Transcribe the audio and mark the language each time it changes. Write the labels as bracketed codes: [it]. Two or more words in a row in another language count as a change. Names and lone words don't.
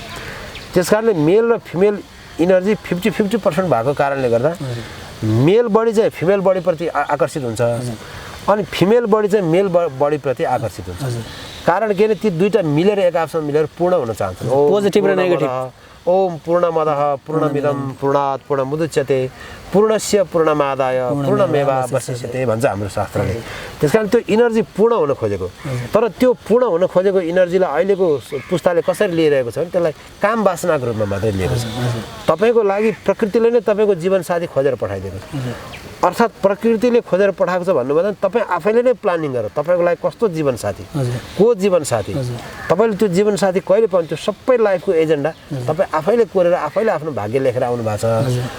[ne] त्यस कारणले मेल र फिमेल इनर्जी 50% भएको कारणले गर्दा [en] male body [ne] चाहिँ [en] female bodyप्रति [ne] आकर्षित हुन्छ अनि [en] female body [ne] चाहिँ [en] male bodyप्रति [ne] आकर्षित हुन्छ। कारण के भने ती दुईटा मिलेर एक आपसमा मिलेर पूर्ण हुन चाहन्छन्। पोजिटिभ र नेगेटिभ। [sa] ओम पूर्णमदः पूर्णमिदं पूर्णात् पूर्णमुदच्यते पूर्णस्य पूर्णमादाय पूर्णमेवावशिष्यते [ne] भन्छ हाम्रो शास्त्रले। त्यसकारण त्यो इनर्जी पूर्ण हुन खोजेको, तर त्यो पूर्ण हुन खोजेको इनर्जीलाई अहिलेको पुस्ताले कसरी लिइरहेको छ भने त्यसलाई काम वासनाको रूपमा मात्रै लिएको छ। तपाईँको लागि प्रकृतिले नै तपाईँको जीवनसाथी खोजेर पठाइदिएको छ। अर्थात् प्रकृतिले खोजेर पठाएको छ भन्नुभन्दा तपाईँ आफैले नै प्लानिङ गरेर तपाईँको लागि कस्तो जीवनसाथी, को जीवनसाथी, तपाईँले त्यो जीवनसाथी कहिले पाउनु, त्यो सबै [en] lifeको agenda [ne] तपाईँ आफैले कोरेर आफैले आफ्नो भाग्य लेखेर आउनु भएको छ।